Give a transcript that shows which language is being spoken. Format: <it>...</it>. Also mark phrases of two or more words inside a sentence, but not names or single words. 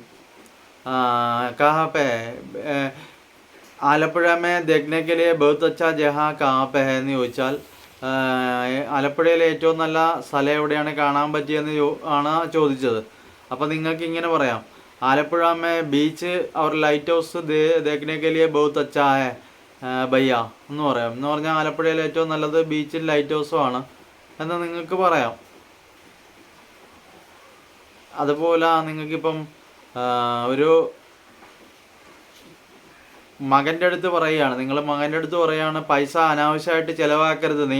<hi>कहाँ पे आलप्पुझा में देखने के लिए बहुत अच्छा जहाँ कहाँ पे है</hi> <ml>എന്ന് ചോദിച്ചാൽ ആലപ്പുഴയിലെ ഏറ്റവും നല്ല സ്ഥലം എവിടെയാണ് കാണാൻ പറ്റിയെന്ന് ആണ് ചോദിച്ചത്. അപ്പോൾ നിങ്ങൾക്ക് ഇങ്ങനെ പറയാം,</ml> <hi>आलप्पुझा में बीच और</hi> <en>light house</en> <hi>देखने के लिए बहुत अच्छा है ഭയ്യ</hi> <ml>എന്ന് പറയാം. എന്ന് പറഞ്ഞാൽ ആലപ്പുഴയിലെ ഏറ്റവും നല്ലത് ബീച്ചും ലൈറ്റ് ഹൗസും ആണ് എന്ന് നിങ്ങൾക്ക് പറയാം. അതുപോലെ നിങ്ങൾക്കിപ്പം ഒരു മകൻ്റെ അടുത്ത് പറയുകയാണ്, നിങ്ങൾ മകൻ്റെ അടുത്ത് പറയുകയാണ് പൈസ അനാവശ്യമായിട്ട് ചിലവാക്കരുത് നീ.</ml>